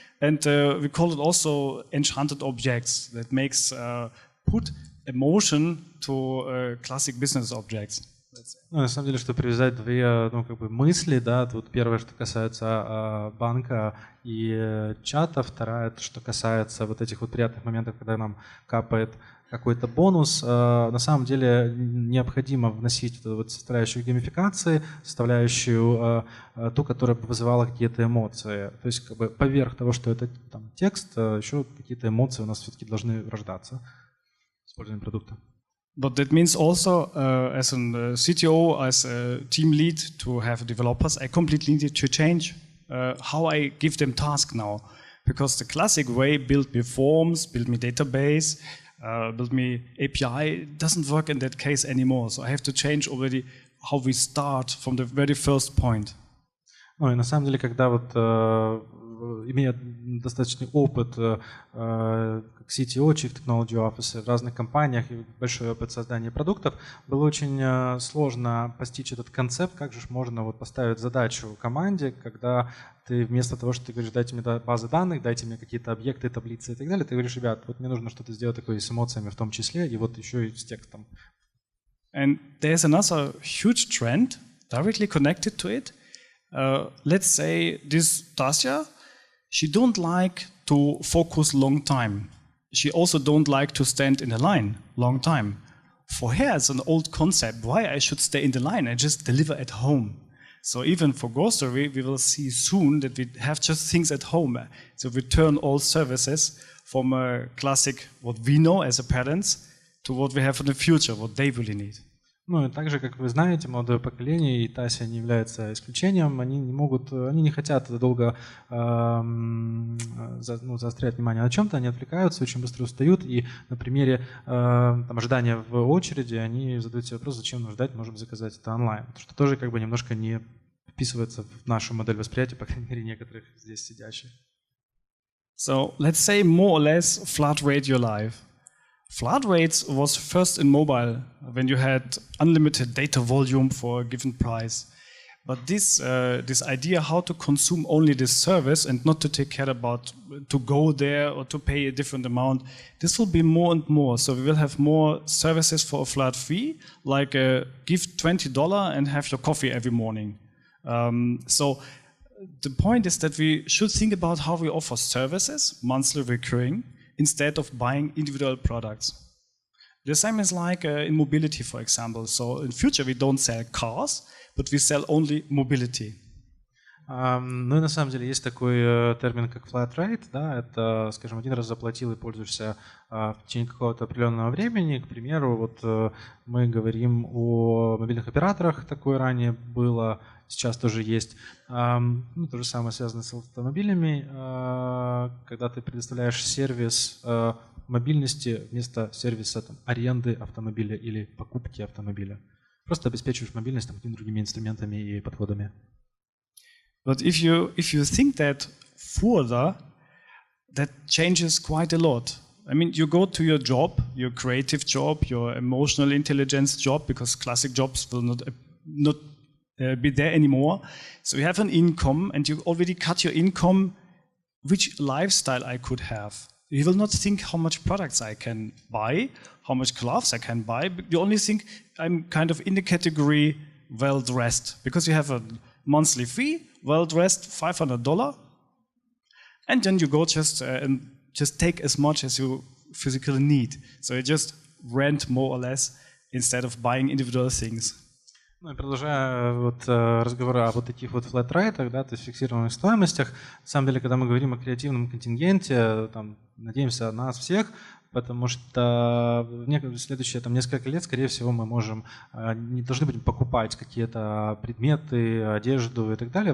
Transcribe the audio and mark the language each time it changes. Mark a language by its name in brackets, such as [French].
[English] And we call it also enchanted objects that makes put emotion to classic business objects. [Russian] Ну, на самом деле, чтобы привязать две, мысли, да, тут первое, что касается банка и чата, второе, что касается вот этих вот приятных моментов, когда нам капает какой-то бонус. На самом деле необходимо вносить вот эту вот составляющую геймификации, составляющую ту, которая бы вызывала какие-то эмоции. То есть как бы поверх того, что это там текст, еще какие-то эмоции у нас все-таки должны рождаться с использованием продукта. [English] But that means also, as a CTO, as a team lead, to have developers, I completely need to change how I give them tasks now. Because the classic way, build me forms, build me database, build me API, doesn't work in that case anymore. So I have to change already how we start from the very first point. [Russian] Ну и на самом деле, когда вот имея достаточный опыт как CTO, Chief Technology Officer в разных компаниях и большой опыт создания продуктов, было очень сложно постичь этот концепт, как же можно вот поставить задачу команде, когда ты вместо того, что ты говоришь, дайте мне базы данных, дайте мне какие-то объекты, таблицы и так далее, ты говоришь, ребят, вот мне нужно что-то сделать такое с эмоциями в том числе, и вот еще и с текстом. [English] And there's another huge trend directly connected to it. Let's say this Tasya, she don't like to focus long time. She also don't like to stand in the line long time. For her, it's an old concept. Why I should stay in the line? I just deliver at home. So even for grocery, we will see soon that we have just things at home. So we turn all services from a classic, what we know as a parents, to what we have in the future, what they really need. [Russian] Ну и также, как вы знаете, молодое поколение, и Тася не является исключением, они не хотят долго заострять внимание на чем-то, они отвлекаются, очень быстро устают, и на примере ожидания в очереди они задают себе вопрос, зачем нам ждать, можем заказать это онлайн, что тоже как бы немножко не вписывается в нашу модель восприятия, по крайней мере, некоторых здесь сидящих. [English] So let's say more or less flat rate your life. Flat rates was first in mobile when you had unlimited data volume for a given price. But this idea how to consume only this service and not to take care about to go there or to pay a different amount, this will be more and more. So we will have more services for a flat fee, like give $20 and have your coffee every morning. So the point is that we should think about how we offer services, monthly recurring, instead of buying individual products. The same is like in mobility, for example. So in future we don't sell cars, but we sell only mobility. [Russian] Ну и на самом деле есть такой термин, как flat rate, да, это, скажем, один раз заплатил и пользуешься в течение какого-то определенного времени. К примеру, вот мы говорим о мобильных операторах, такое ранее было, сейчас тоже есть. Ну, то же самое связано с автомобилями, когда ты предоставляешь сервис мобильности вместо сервиса аренды автомобиля или покупки автомобиля. Просто обеспечиваешь мобильность какими-то другими инструментами и подходами. [English] But if you think that further, that changes quite a lot. I mean, you go to your job, your creative job, your emotional intelligence job, because classic jobs will not be there anymore. So you have an income, and you already cut your income. Which lifestyle I could have? You will not think how much products I can buy, how much clothes I can buy. You only think I'm kind of in the category well-dressed, because you have a monthly fee, well-dressed, $500, and then you go and just take as much as you physically need. So you just rent more or less instead of buying individual things. [Russian] Ну и продолжая разговоры о вот таких вот flat rate, да, то есть фиксированных стоимостях, на самом деле, когда мы говорим о креативном контингенте, надеемся на нас всех, потому что в следующие несколько лет, скорее всего, мы не должны будем покупать какие-то предметы, одежду и так далее.